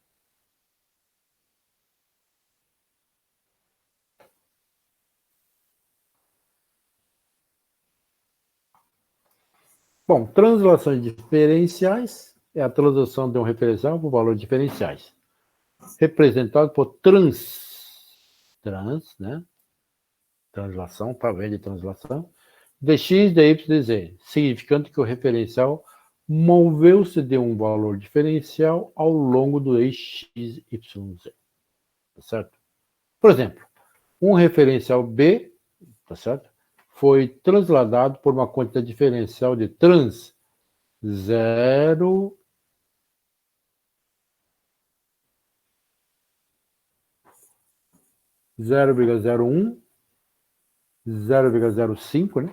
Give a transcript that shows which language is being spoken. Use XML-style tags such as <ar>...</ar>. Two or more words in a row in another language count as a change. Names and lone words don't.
<pt>Bom, translações diferenciais é a translação de um referencial por valores diferenciais, representado por né? Translação, tá vendo de translação, dx, dy, dz, significando que o referencial moveu-se de um valor diferencial ao longo do eixo x, y, z. Tá certo? Por exemplo, um referencial B, tá certo? Foi transladado por uma quantidade diferencial de trans 0,01, 0,05, né?</pt>